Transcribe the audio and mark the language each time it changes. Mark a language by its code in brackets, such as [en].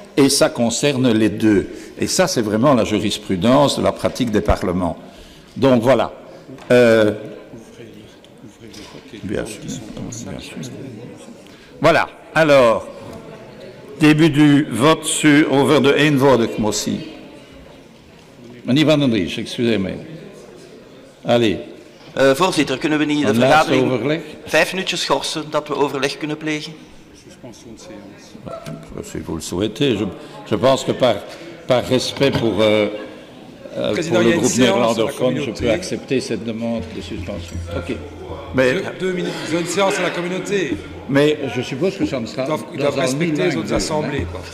[fr] Et ça concerne les 2. Et ça, c'est vraiment la jurisprudence de la pratique des parlements. Donc voilà. Bien sûr. Voilà. Alors, début du vote [nl] over de eenvoudige motie. [fr] Meneer Van den Dries, excusez-moi. Allez. [nl] Voorzitter, kunnen we niet de vergadering 5 minuutjes schorsen, dat we overleg kunnen plegen? [fr] Si vous le souhaitez. Je pense que par respect pour le groupe néerlandophone, je peux accepter cette demande de suspension. Ok. Mais, 2 minutes, ils ont une séance à la communauté. Mais je suppose que ça ne sera... Ils doivent respecter les autres assemblées.